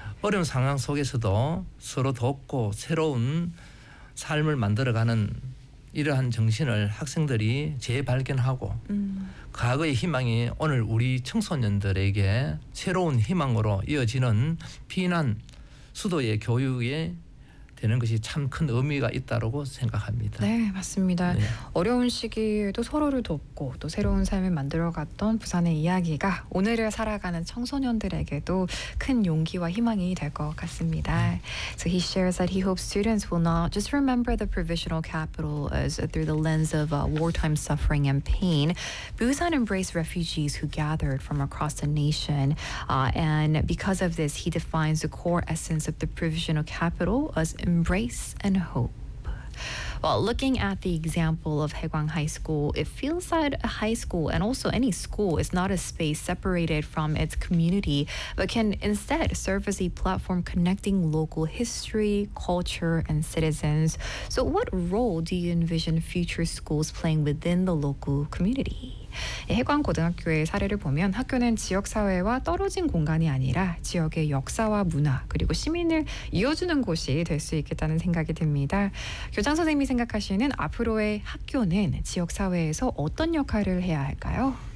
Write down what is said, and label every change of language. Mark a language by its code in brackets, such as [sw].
[ko] 어려운 상황 속에서도 서로 돕고 새로운 삶을 만들어가는 이러한 정신을 학생들이 재발견하고 과거의 희망이 오늘 우리 청소년들에게 새로운 희망으로 이어지는 피난 수도의 교육에 되는 것이 참 큰 의미가 있다고 생각합니다. 네, 맞습니다. 네. 어려운 시기에도 서로를 돕고 또 새로운 삶을 만들어갔던 부산의 이야기가 오늘을 살아가는 청소년들에게도 큰 용기와 희망이 될 것 같습니다. [en] So he shares that he hopes students will not just remember the provisional capital as through the lens of wartime suffering and pain. Busan embraced refugees who gathered from across the nation. And because of this, he defines the core essence of the provisional capital as embrace and hope. Well, looking at the example of Haegwang High School, it feels that a high school and also any school is not a space separated from its community, but can instead serve as a platform connecting local history, culture, and citizens. So what role do you envision future schools playing within the local community? [ko] 해광 고등학교의 사례를 보면 학교는 지역 사회와 떨어진 공간이 아니라 지역의 역사와 문화 그리고 시민을 이어주는 곳이 될 수 있겠다는 생각이 듭니다. 교장 선생님이 생각하시는 앞으로의 학교는 지역 사회에서 어떤 역할을 해야 할까요?